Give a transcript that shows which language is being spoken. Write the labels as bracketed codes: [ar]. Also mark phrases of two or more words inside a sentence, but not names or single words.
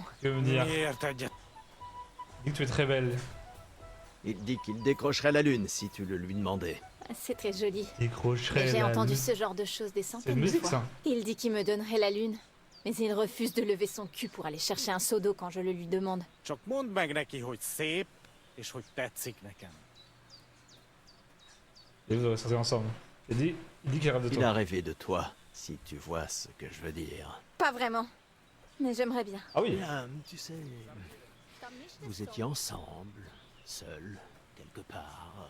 [fr] Tu veux me dire? Dis que tu es très belle. Il dit qu'il décrocherait la lune si tu le lui demandais. C'est très joli. Décrocherait Mais j'ai la entendu lune. ce genre de choses des C'est centaines une de musique, fois. ça. Il dit qu'il me donnerait la lune. Mais il refuse de lever son cul pour aller chercher un seau d'eau quand je le lui demande. [hu] Csak mondd meg neki, hogy szép, és hogy tetszik nekem. [fr] Et vous aurez sorti ensemble. Il dit qu'il rêve de Il toi. a rêvé de toi, si tu vois ce que je veux dire. Pas vraiment. Mais j'aimerais bien. Ah oui. Bien, tu sais, vous étiez ensemble, seuls, quelque part.